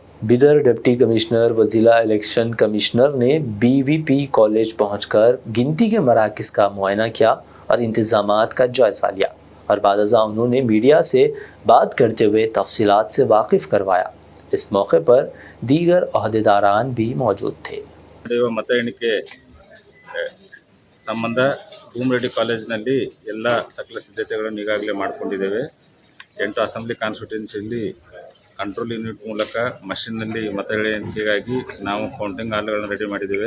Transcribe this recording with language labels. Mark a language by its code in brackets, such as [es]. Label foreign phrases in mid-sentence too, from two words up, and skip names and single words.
[ur] बिदर [en] deputy commissioner [ur] و ضلع [en] election commissioner [ur] نے BVP کالج پہنچ کر گنتی کے مراکز کا معائنہ کیا اور انتظامات کا جائزہ لیا اور بعد ازاں انہوں نے میڈیا سے بات کرتے ہوئے تفصیلات سے واقف کروایا. اس موقع پر دیگر عہدیداران بھی موجود تھے. [kn] ನಡೆಯುವ ಮತ ಎಣಿಕೆ ಸಂಬಂಧ ಭೂಮರೆಡ್ಡಿ ಕಾಲೇಜಿನಲ್ಲಿ ಎಲ್ಲ ಸಕಲ ಸಿದ್ಧತೆಗಳನ್ನು ಈಗಾಗಲೇ ಮಾಡಿಕೊಂಡಿದ್ದೇವೆ. 8 [en] assembly constituency control unit [kn] ಮೂಲಕ ಮಷಿನ್ನಲ್ಲಿ ಮತ ಎಣಿಕೆಗಾಗಿ ನಾವು [en] counting halls [kn] ರೆಡಿ ಮಾಡಿದ್ದೇವೆ.